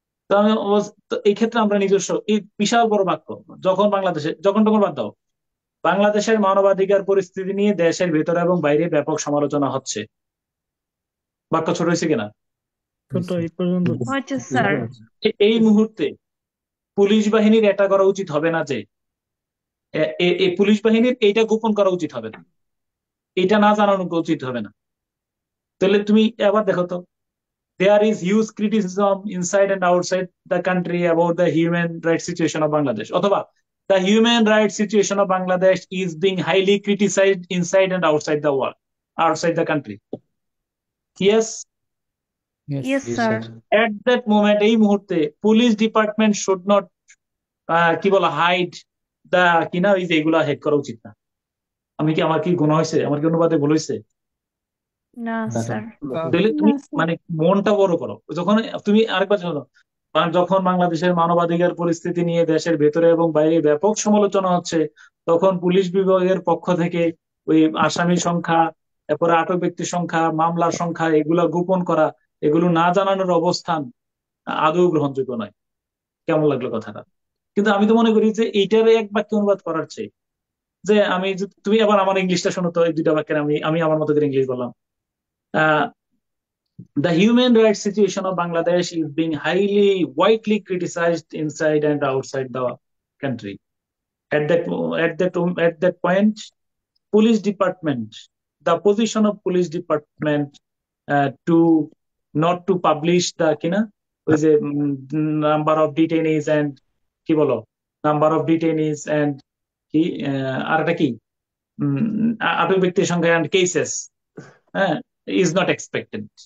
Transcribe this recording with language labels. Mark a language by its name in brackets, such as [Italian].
[Bangla] তো আমি তো এই ক্ষেত্রে আমরা নিজস্ব এই বিশাল বড় বাক্য, যখন তখন বাদ দাও, বাংলাদেশের মানবাধিকার পরিস্থিতি নিয়ে দেশের ভেতরে এবং বাইরে ব্যাপক সমালোচনা হচ্ছে। বাক্য ছোট হয়েছে কিনা? ছোট এই পর্যন্ত। হয়েছে স্যার। এই মুহূর্তে পুলিশ বাহিনীর এটা করা উচিত হবে না যে এই পুলিশ বাহিনীর এইটা গোপন করা উচিত হবে না, এটা না জানানো উচিত হবে না। তাহলে তুমি এবার দেখো তো, [English] there is huge criticism inside and outside the country about the human rights situation of Bangladesh, অথবা the human rights situation of Bangladesh is being highly criticized inside and outside the world, outside the country. Yes, yes sir. at that moment, [Bangla] এই মুহূর্তে police department should not কি বলা hide দা কিনা, ওই যে এগুলা head করা উচিত না। আমার কি গুণ হয়েছে? আমার কি অনুবাদে ভুল হয়েছে? না স্যার। তাহলে তুমি মানে মনটা বড় করো। যখন তুমি আরেকবার শোনো, যখন বাংলাদেশের মানবাধিকার পরিস্থিতি নিয়ে দেশের ভেতরে এবং বাইরে ব্যাপক সমালোচনা হচ্ছে, তখন পুলিশ বিভাগের পক্ষ থেকে ওই আসামির সংখ্যা, এরপরে আটক ব্যক্তির সংখ্যা, মামলার সংখ্যা এগুলা গোপন করা, এগুলো না জানানোর অবস্থান আদৌ গ্রহণযোগ্য নয়। কেমন লাগলো কথাটা? কিন্তু আমি তো মনে করি যে এইটারে এক বাক্যে অনুবাদ করার চেয়ে, যে তুমি আবার আমার ইংলিশটা শোনো তো, এই দুইটা বাক্যের আমি আমি আমার মতো করে ইংলিশ বললাম। [English] The human rights situation of Bangladesh is being widely criticized inside and outside the country. At that point, police department, the position of police department to not to publish the with a number of detainees and [Bangla] কি বলো, [English] number of detainees and [Bangla] কি আর একটা কি আটক ব্যক্তির সংখ্যা [English] and cases is not expected.